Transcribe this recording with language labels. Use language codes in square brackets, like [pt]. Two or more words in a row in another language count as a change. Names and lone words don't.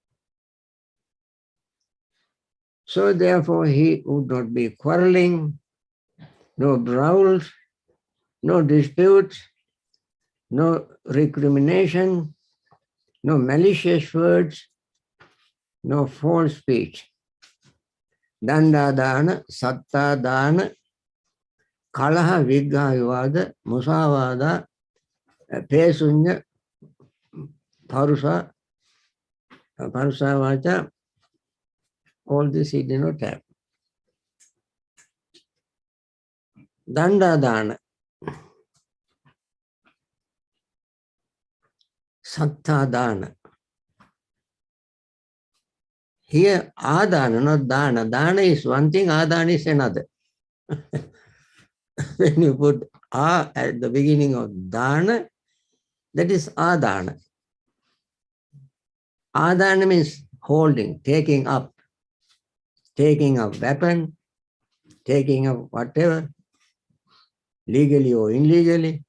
[en] So therefore he would not be quarreling, no brawls, no disputes, no recrimination, no malicious words, no false speech. [pi] Danda dana, satta dana, kalaha vigha vivada, musavada, pesunya, parusa vacha, [en] all this he did not have. [pi] Danda dana, satta dana. [en] Here, adana, not dana. Dana is one thing, adana is another. When you put a at the beginning of dana, that is adana. Adana means holding, taking up weapon, taking up whatever, legally or illegally.